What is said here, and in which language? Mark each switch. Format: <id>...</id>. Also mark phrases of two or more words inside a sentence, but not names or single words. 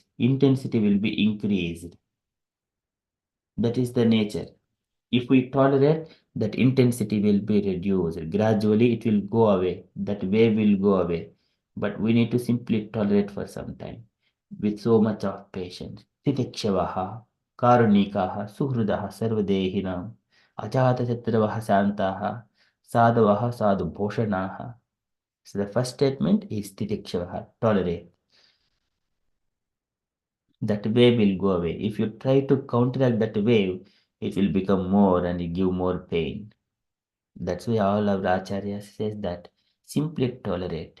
<en>Intensity will be increased. That is the nature. If we tolerate, that intensity will be reduced. Gradually, it will go away. That wave will go away. But we need to simply tolerate for some time with so much of patience.</en> <sa>Titikshavaha, karunikaha, suhrudaha, sarvadehinam, ajatachatravaha santaha, sadhavaha, sadhu bhoshanaha.</sa> <en>So the first statement is titikshavaha, tolerate. That wave will go away. If you try to counteract that wave, it will become more and give more pain. That's why all our acharyas says that simply tolerate.</en>